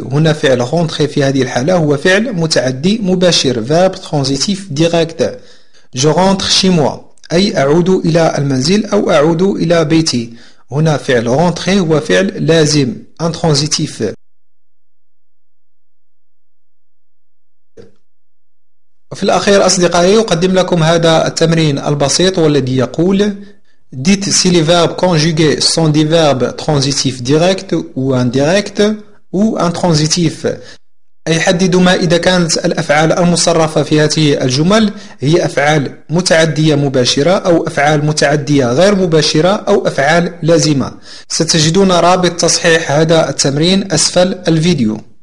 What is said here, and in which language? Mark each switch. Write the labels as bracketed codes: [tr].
[ar] هنا فعل rentrer في هذه الحالة هو فعل متعدي مباشر [fr] verbe transitif direct. je rentre chez moi [ar] أي أعود إلى المنزل أو أعود إلى بيتي. هنا فعل rentrer هو فعل لازم intransitif. وفي الأخير أصدقائي أقدم لكم هذا التمرين البسيط والذي يقول: [fr] dites si les verbes conjugués sont des verbes transitifs directs ou indirects ou intransitifs. [ar] أي حددوا ما إذا كانت الأفعال المصرفة في هذه الجمل هي أفعال متعدية مباشرة أو أفعال متعدية غير مباشرة أو أفعال لازمة. ستجدون رابط تصحيح هذا التمرين أسفل الفيديو.